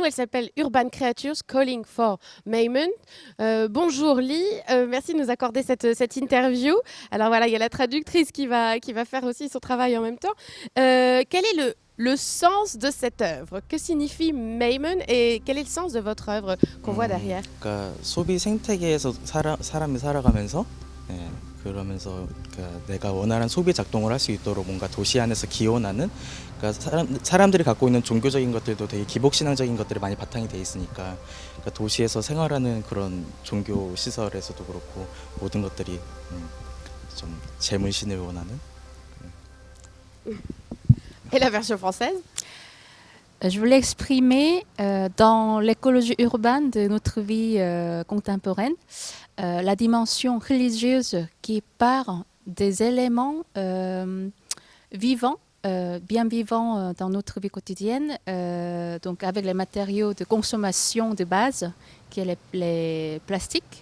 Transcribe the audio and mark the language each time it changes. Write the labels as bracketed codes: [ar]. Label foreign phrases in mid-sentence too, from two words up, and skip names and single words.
[fr] Elle s'appelle Urban Creatures Calling for Maymun. Bonjour Lee, merci de nous accorder cette interview. Alors voilà, il y a la traductrice qui va faire aussi son travail en même temps. Quel est le sens de cette œuvre? Que signifie Maymun et quel est le sens de votre œuvre qu'on voit derrière? [ko] 그러니까 소비 생태계에서 사람이 살아가면서 그러면서 그러니까 내가 원하는 소비 작동을 할 수 있도록 뭔가 도시 안에서 기원하는 그러니까 사람들이 갖고 있는 종교적인 것들도 되게 기복신앙적인 것들이 많이 바탕이 돼 있으니까 그러니까 도시에서 생활하는 그런 종교 시설에서도 그렇고 모든 것들이 좀 재물신을 원하는. [fr] Et la version française? Je voulais exprimer dans l'écologie urbaine de notre vie contemporaine la dimension religieuse qui part des éléments vivants, bien vivants dans notre vie quotidienne, donc avec les matériaux de consommation de base, qui est les plastiques.